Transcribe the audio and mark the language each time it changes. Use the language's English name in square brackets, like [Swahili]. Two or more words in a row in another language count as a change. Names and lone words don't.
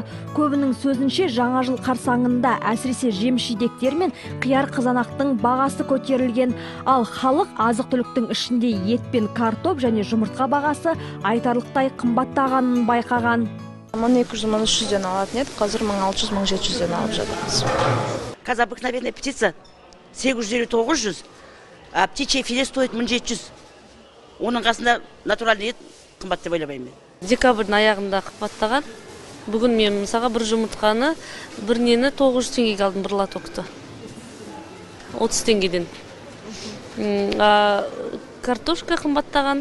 [Kazakh] Көбінің сөзінше жаңа жыл қарсаңында әсіресе жеміс-жидектер мен қияр қызанақтың бағасы көтерілген. Ал халық азық-түліктің ішінде ет пен картоп және жұмыртқа бағасы айтарлықтай қымбаттағанын байқаған. 1200-1300-ден алатын еді, қазір 1600-1700-ден алып жатырмыз. [Russian] Қазір обыкновенная птица 850-900, а птичье филе стоит 1700. [Kazakh] Оның қасында натуральный ет қымбат деп ойлаймын. Декабрьдің аяғында қымбаттаған. Бүгін мен мысалға бір жұмыртқаны, бір нені 900 теңгеге алдым, бір лотокты. 30 теңгеден. Картошка қымбаттаған.